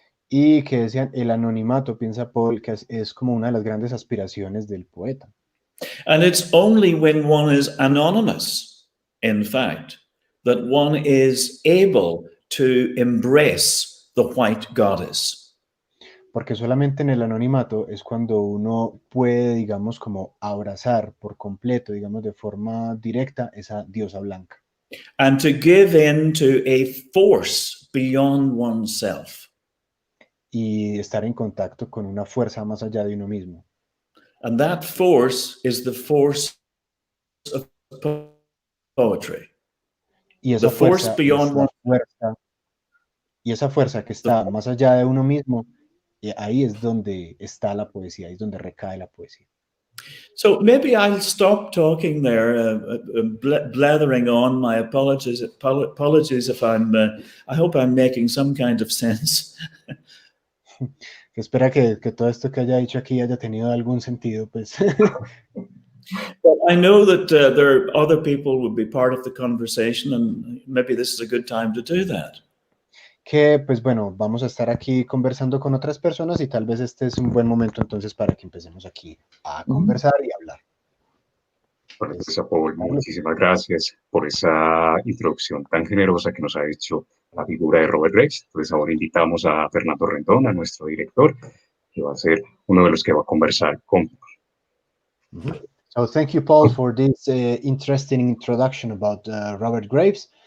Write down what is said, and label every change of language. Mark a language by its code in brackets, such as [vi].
[es] Y que decían, el anonimato, piensa Paul, que es como una de las grandes aspiraciones del poeta. [en] And it's only when one is anonymous, in fact, that one is able to embrace the white goddess. [es] Porque solamente en el anonimato es cuando uno puede, digamos, como abrazar por completo, digamos, de forma directa esa diosa blanca. [en] And to give in to a force beyond oneself. [es] Y estar en contacto con una fuerza más allá de uno mismo. [en] And that force is the force of poetry. [es] Y esa [en] The force [es] fuerza [en] beyond [es] es la fuerza, y esa fuerza que está más allá de uno mismo, ahí es donde está la poesía, ahí es donde recae la poesía. [en] So maybe I'll stop talking there, blathering on. My apologies if I hope I'm making some kind of sense. [es] Espera que todo esto que haya dicho aquí haya tenido algún sentido, pues. [en] But I know that there are other people who would be part of the conversation, and maybe this is a good time to do that. [es] Que, pues bueno, vamos a estar aquí conversando con otras personas y tal vez este es un buen momento entonces para que empecemos aquí a conversar y hablar. Profesor Paul, muchísimas gracias por esa introducción tan generosa que nos ha hecho la figura de Robert Graves. Entonces ahora invitamos a Fernando Rendón, a nuestro director, que va a ser uno de los que va a conversar con. [en] So thank you, Paul, for this interesting introduction about Robert Graves.